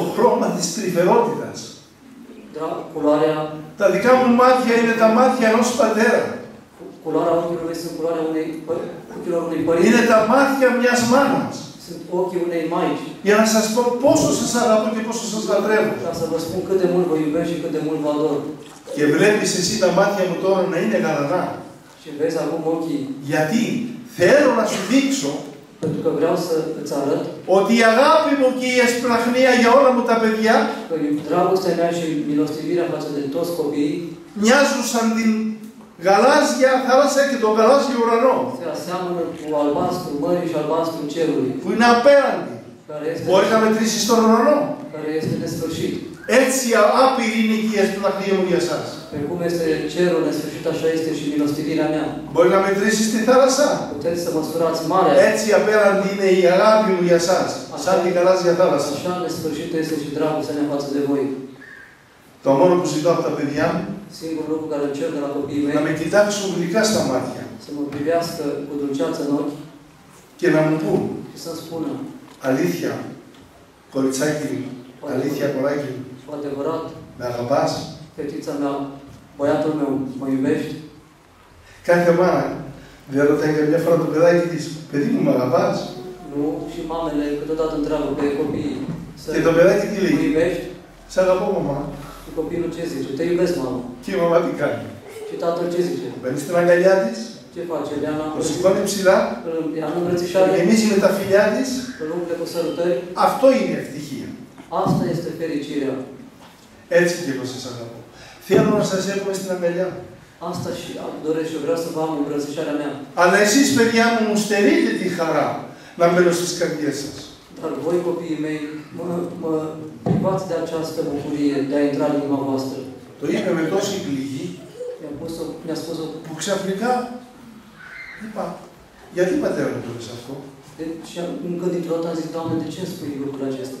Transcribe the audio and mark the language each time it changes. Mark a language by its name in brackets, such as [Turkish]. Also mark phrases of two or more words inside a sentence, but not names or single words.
[Greek] χρώμα της τρυφερότητας. [Romanian] culoarea, [Greek] Τα δικά μου μάτια είναι τα μάτια ενός πατέρα. [Romanian] culoarea ochilor mei sunt culoarea ochilor unei părinți, [Greek] Είναι τα μάτια μιας μάνας. [Romanian] sunt ochii unei maici. [Greek] Για να σας πω πόσο σας αγαπώ και πόσο σας λατρεύω. [Romanian] Ca să vă spun cât de mult vă iubesc și cât de mult vă ador. [Greek] Και βλέπεις εσύ τα μάτια μου τώρα να είναι γαλανά. [Romanian] Și vezi acum ochii, [Greek] Γιατί θέλω να σου δείξω [Romanian] pentru că vreau să îți arăt [Greek] ότι η αγάπη μου και η εσπλαχνία για όλα μου τα παιδιά [Romanian] că dragostea mea și milostivirea față de toți copiii [Greek] μοιάζουν σαν την γαλάζια θάλασσα και τον γαλάζιο ουρανό. [Romanian] se aseamănă cu albastru mării și albastru cerului, [Greek] Που είναι απέραντη. Μπορεί να μετρήσεις τον ουρανό. [Romanian] care este nesfârșit. [Greek] Έτσι άπειρη είναι και η εσπλαχνία μου για εσάς. [Romanian] Pe cum este cerul nesfârșit, așa este și milostivirea mea. [Greek] Μπορεί να μετρήσεις τη θάλασσα. [Romanian] Puteți să măsurați marea. [Greek] Έτσι απέραντη είναι η αγάπη μου για εσάς. Σαν την γαλάζια θάλασσα. [Romanian] Așa nesfârșită este și dragostea mea față de voi. [Greek] Το μόνο που ζητώ από τα παιδιά μου, [Romanian] Singurul lucru care îl cer de la copiii [Greek] να με [Romanian] mei, [Greek] κοιτάξουν γλυκά στα μάτια [Romanian] să mă privească cu dulceață în ochi [Greek] και να μου πούν [Romanian] și să-mi spună, [Greek] αλήθεια, κοριτσάκι μου, αλήθεια, κοράκι μου, [Romanian] cu adevărat, [Greek] με αγαπάς. [Romanian] fetița mea, băiatul meu, mă iubești? [Greek] Κάθε μάνα δεν ρωτάει καμιά φορά το παιδάκι της, παιδί μου, με αγαπάς. [Romanian] Nu? Și mamele câteodată întreabă pe copii, [Greek] Και το παιδάκι τι [Romanian] mă [Greek] λέει, [Romanian] iubești? [Greek] σ' αγαπώ μαμά. [Romanian] Și copilul ce zice? Te iubesc, mamă. [Greek] Και η μαμά τι κάνει. [Romanian] Și tatăl ce zice? [Greek] Παίρνει στην αγκαλιά της, [Romanian] Ce face? [Greek] το σηκώνει ψηλά, [Romanian] Ia în [Greek] το [Romanian] îmbrățișare, [Greek] γεμίζει με τα φιλιά της. [Romanian] îl umple cu sărutări. [Greek] Αυτό είναι ευτυχία. [Romanian] Asta este fericirea. [Greek] Έτσι και εγώ σας αγαπώ. Θέλω να σας έχουμε στην αγκαλιά. [Romanian] Asta și doresc și vreau să vă am îmbrățișarea mea. [Greek] Αλλά εσείς, παιδιά μου, μου στερείτε τη χαρά να μπαίνω στις καρδιές σας. [Romanian] Dar voi, copiii mei, mă privați de această bucurie de a intra în inima voastră. [Greek] Το είπε με τόση πληγή [Romanian] Mi-a spus-o. [Greek] που ξαφνικά είπα, γιατί πατέρα μου το λες αυτό? [Romanian] Și încă dintr-o dată am zis, Doamne, de ce îmi spui lucrul acesta?